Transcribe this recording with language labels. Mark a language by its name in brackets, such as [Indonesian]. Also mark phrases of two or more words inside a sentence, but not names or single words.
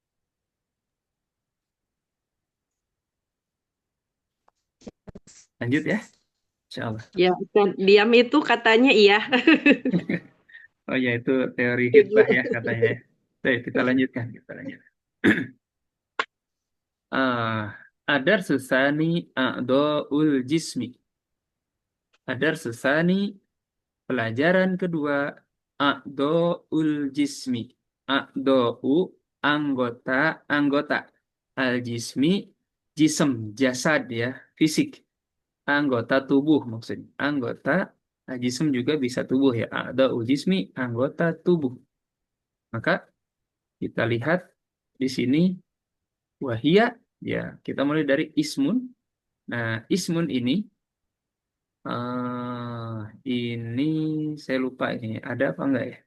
[Indonesian] Lanjut ya, [Arabic] إن شاء الله. [Indonesian] Ya, dan diam itu katanya iya. Oh ya, itu teori hitbah ya Setuju. katanya ya. Baik, kita lanjutkan. Kita lanjutkan. [Arabic] الدرس الثاني أعضاء الجسم. الدرس الثاني, [Indonesian] pelajaran kedua, [Arabic] أعضاء الجسم. [Indonesian] A'do'u, anggota, anggota. [Arabic] الجسم، جسم, [Indonesian] jasad ya, fisik. Anggota tubuh maksudnya. Anggota, jism juga bisa tubuh ya. [Arabic] أعضاء الجسم, [Indonesian] anggota tubuh. Maka kita lihat di sini, wahia, ya kita mulai dari ismun. Nah, ismun ini saya lupa ini ada apa enggak ya?